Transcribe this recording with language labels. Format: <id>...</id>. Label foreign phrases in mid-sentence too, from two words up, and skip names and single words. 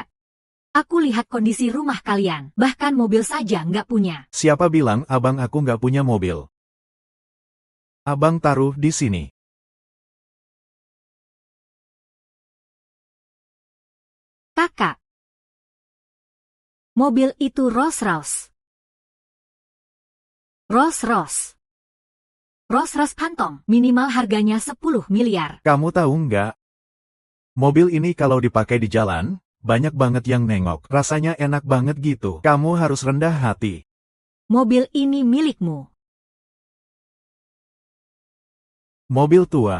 <id>Aku lihat kondisi rumah kalian, bahkan mobil saja nggak punya. Siapa bilang abang aku nggak punya mobil? Abang taruh di sini. Kakak. Mobil itu Rolls-Royce. Rolls-Royce. Rolls-Royce Phantom, minimal harganya 10 miliar. Kamu tahu nggak? Mobil ini kalau dipakai di jalan, banyak banget yang nengok. Rasanya enak banget gitu. Kamu harus rendah hati. Mobil ini milikmu. Mobil tua.</id>